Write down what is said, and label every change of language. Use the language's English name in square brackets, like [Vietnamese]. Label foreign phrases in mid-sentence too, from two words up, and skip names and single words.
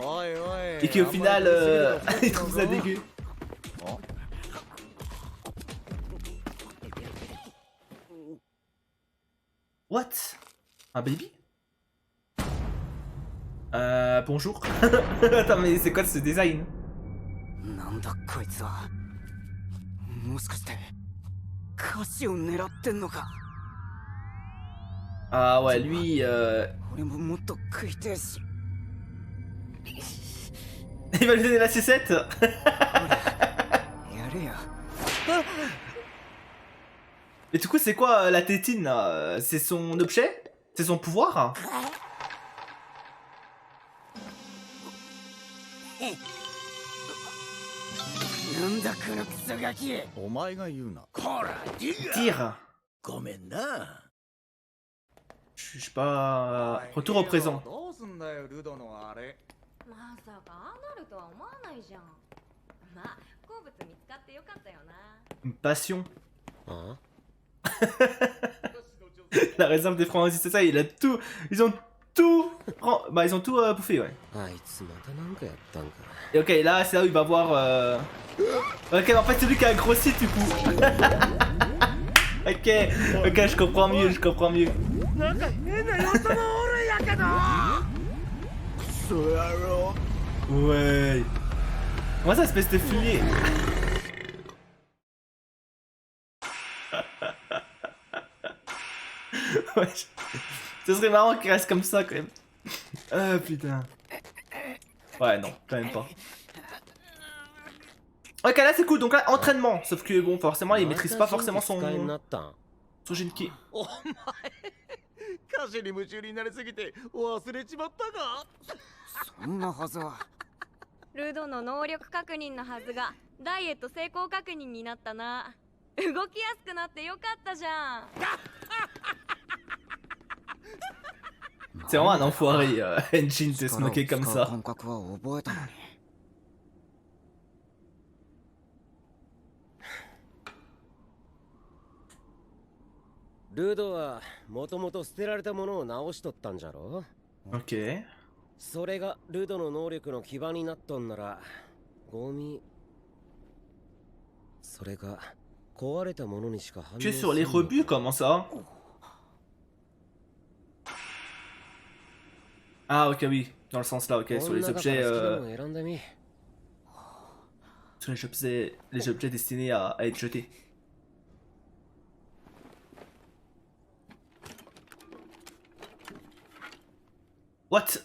[French] Et qui au final. Il trouve ça dégueu. What? Un baby? Bonjour. Attends, mais c'est quoi ce design? [Japanese] なんだこいつは。もしかして歌詞を狙ってんのか。 [French] Ah ouais, lui. [Japanese] 俺ももっと食いてえし。 [French] Il va lui donner la C7. [Japanese] やれや。 [French] Et du coup, c'est quoi la tétine là? C'est son objet? C'est son pouvoir? [Japanese] なんだこのクソガキ。お前が言うな。 [French] Tire. [Japanese] ごめんな。 [French] Je sais pas. Retour au présent. [Japanese] どうすんだよルドのあれ。まさかああなるとは思わないじゃん。まあ好物見つかってよかったよな。 [French] Une passion. あ La réserve des francs, c'est ça, il a tout. Ils ont tout. Bah, ils ont tout bouffé, ouais. [Japanese] あいつまたなんかやったんか。 [French] Et ok, là, c'est là où il va voir. Ok, en fait, c'est lui qui a grossi du coup. Ok, je comprends mieux, je comprends mieux. Ouais. Comment ça, espèce de fumier? Ouais. Ce serait marrant qu'il reste comme ça quand même. Ah putain. Ouais, non, quand même pas. Ok, là c'est cool, donc là, entraînement. Sauf que bon, forcément, il maîtrise pas forcément son Jinki. [Japanese] お前歌詞に夢中になりすぎて忘れちまったか。そんなはずは。ルドの能力確認のはずがダイエット成功確認になったな。動きやすくなってよかったじゃん。 [French] C'est vraiment un enfoiré, Henshin, de se moquer comme ça. [Japanese] 感覚は覚えたのに。ルドはもともと捨てられたものを直しとったんじゃろ。 [French] Ok. [Japanese] それがルドの能力の基盤になっとんならゴミ。それが壊れたものにしか反応 [French] Que sur les rebuts, comment ça? Ah ok, oui, dans le sens là, ok, sur les objets... Sur les objets destinés à être jetés. What?